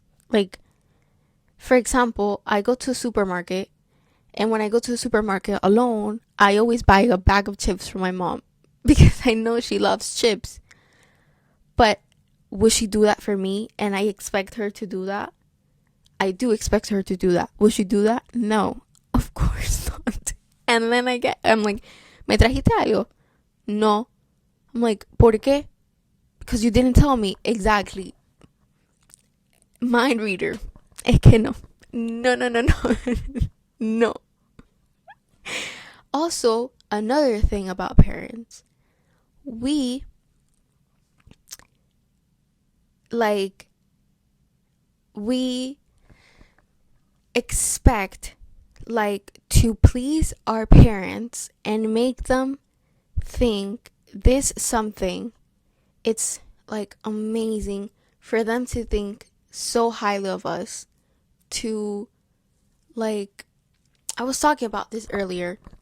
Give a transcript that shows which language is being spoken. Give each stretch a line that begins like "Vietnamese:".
English: Like, for example, I go to a supermarket, and when I go to the supermarket alone, I always buy a bag of chips for my mom because I know she loves chips. But would she do that for me? And I expect her to do that? I do expect her to do that. Would she do that? No, of course not. And then I'm like,
Spanish: ¿me trajiste algo?
English: No. I'm like,
Spanish: ¿por qué?
English: Because you didn't tell me. Exactly. Mind reader.
Spanish: Es que no.
English: No, no, no, no. No. Also, another thing about parents. We, we expect, to please our parents and make them think this something, it's amazing for them to think so highly of us, to I was talking about this earlier,